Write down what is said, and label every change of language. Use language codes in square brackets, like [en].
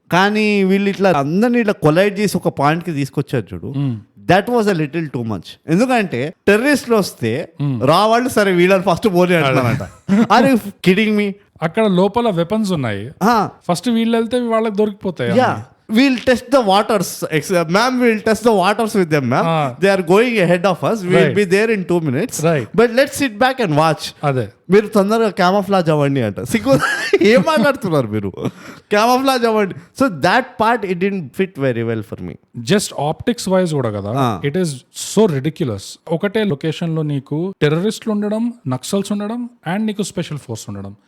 [te] కానీ వీళ్ళు ఇట్లా అందరినీ ఇట్లా కొలైడ్ చేసి ఒక పాయింట్ కి తీసుకొచ్చారు చూడు, [en] That was a little too much. [te] ఎందుకంటే టెర్రరిస్టులు వస్తే రావాళ్ళు సరే వీళ్ళని ఫస్ట్ పోనీ అంటున్నారంట. [en] అరే kidding me, [te] అక్కడ లోపల వెపన్స్ ఉన్నాయి, ఫస్ట్ వీళ్ళు వెళ్తే వాళ్ళకి దొరికిపోతాయి. [en] We'll test the waters. Ma'am, we'll test the waters with them, ma'am. They are going ahead of us. We'll be there in 2 minutes. But let's sit back and watch. [te] మీరు తొందరగా camouflage అవ్వండి అంట. సిగ్గు ఏం మాట్లాడుతున్నారు మీరు, క్యామోఫ్లాజ్ అవ్వండి. [en] So that part it didn't fit very well for me. Just optics wise కూడా కదా, it is so ridiculous. [te] ఒకటే లొకేషన్ లో నీకు టెర్రరిస్టులు ఉండడం, నక్సల్స్ ఉండడం, అండ్ నీకు స్పెషల్ ఫోర్స్ ఉండడం.